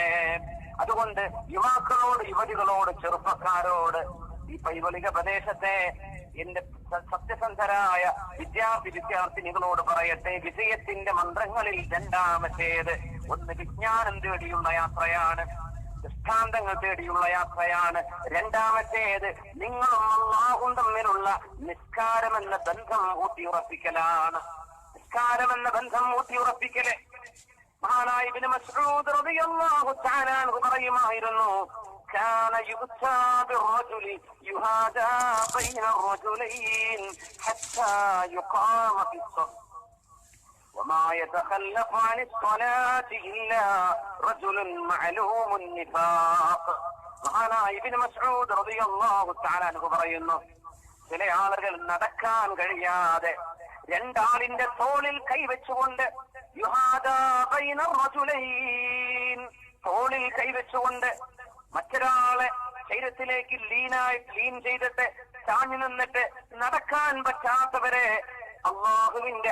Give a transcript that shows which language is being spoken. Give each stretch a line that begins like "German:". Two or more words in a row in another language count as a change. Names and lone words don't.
Malayalam: അതുകൊണ്ട് യുവാക്കളോട്, യുവതികളോട്, ചെറുപ്പക്കാരോട്, ഈ പൈവലിക പ്രദേശത്തെ എന്റെ സത്യസന്ധരായ വിദ്യാർത്ഥിനികളോട് പറയട്ടെ, വിജയത്തിന്റെ മന്ത്രങ്ങളിൽ രണ്ടാമത്തേത് ഒന്ന് വിജ്ഞാനം തേടിയുള്ള യാത്രയാണ്, ദൃഷ്ടാന്തങ്ങൾ തേടിയുള്ള യാത്രയാണ്. രണ്ടാമത്തേത് നിങ്ങളും അല്ലാഹുവും തമ്മിലുള്ള നിസ്കാരമെന്ന ബന്ധം ഊട്ടിയുറപ്പിക്കലാണ്. നിസ്കാരമെന്ന ബന്ധം ഊട്ടിയുറപ്പിക്കല്. മഹാനായ ഇബ്നു മസ്ഊദ്
Arabic: رضي الله تعالى عنه
Malayalam: പറയുമായിരുന്നു,
Arabic: كان يؤتى بالرجل يهادى بين الرجلين حتى يقام في الصف وما يتخلف عن الصلاة إلا رجل معلوم النفاق.
Malayalam: മഹാനായ ഇബ്നു മസ്ഊദ്
Arabic: رضي الله تعالى عنه
Malayalam: പറയുന്നു, ചില ആളുകൾ നടക്കാൻ കഴിയാതെ രണ്ടാളിന്റെ തോളിൽ കൈവച്ചുകൊണ്ട്
Arabic: يهادى بين
Malayalam: റജുലൈൻ, തോളിൽ കൈവച്ചുകൊണ്ട് മറ്റൊരാളെ ശരീരത്തിലേക്ക് ലീൻ ചെയ്തിട്ട് ചാഞ്ഞു നിന്നിട്ട് നടക്കാൻ പറ്റാത്തവരെ അല്ലാഹുവിന്റെ